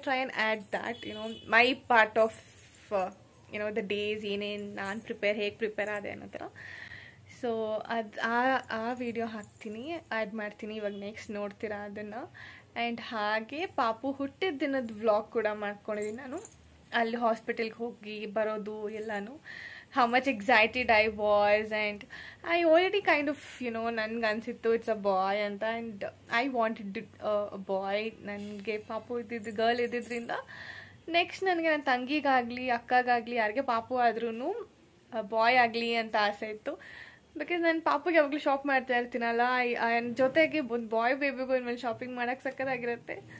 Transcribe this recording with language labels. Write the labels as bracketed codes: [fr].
[en] try and add that my part of the days, [kn] ಏನೇನು ನಾನು ಹೇಗೆ ಪ್ರಿಪೇರ್ ಆದೆ ಅನ್ನೋ ಥರ. ಸೊ ಅದು ಆ ವಿಡಿಯೋ ಹಾಕ್ತೀನಿ, ಆ್ಯಡ್ ಮಾಡ್ತೀನಿ ಇವಾಗ ನೆಕ್ಸ್ಟ್ ನೋಡ್ತೀರಾ ಅದನ್ನು. ಆ್ಯಂಡ್ ಹಾಗೆ ಪಾಪು ಹುಟ್ಟಿದ ದಿನದ ವ್ಲಾಗ್ ಕೂಡ ಮಾಡ್ಕೊಂಡಿದ್ದೀನಿ ನಾನು, ಅಲ್ಲಿ ಹಾಸ್ಪಿಟಲ್ಗೆ ಹೋಗಿ ಬರೋದು ಎಲ್ಲನೂ. [en] how much excited I was, and I already kind of [kn] ನನಗೆ ಅನಿಸಿತ್ತು [en] It's a boy ಅಂತ. And I wanted a boy. [kn] ನನಗೆ ಪಾಪು ಗರ್ಲ್ ಇದ್ದಿದ್ದರಿಂದ ನೆಕ್ಸ್ಟ್ ನನಗೆ ನನ್ನ ತಂಗಿಗಾಗಲಿ ಅಕ್ಕಗಾಗಲಿ ಯಾರಿಗೆ ಪಾಪು ಆದ್ರೂ ಬಾಯ್ ಆಗಲಿ ಅಂತ ಆಸೆ ಇತ್ತು. ಬಿಕಾಸ್ ನಾನು ಪಾಪುಗೆ ಯಾವಾಗಲೂ ಶಾಪ್ ಮಾಡ್ತಾ ಇರ್ತೀನಲ್ಲ, ಜೊತೆಗೆ ಒಂದು ಬಾಯ್ ಬೇಬಿಗೂ ಇನ್ಮೇಲೆ ಶಾಪಿಂಗ್ ಮಾಡೋಕ್ಕೆ ಸಕ್ಕತ್ತಾಗಿರುತ್ತೆ.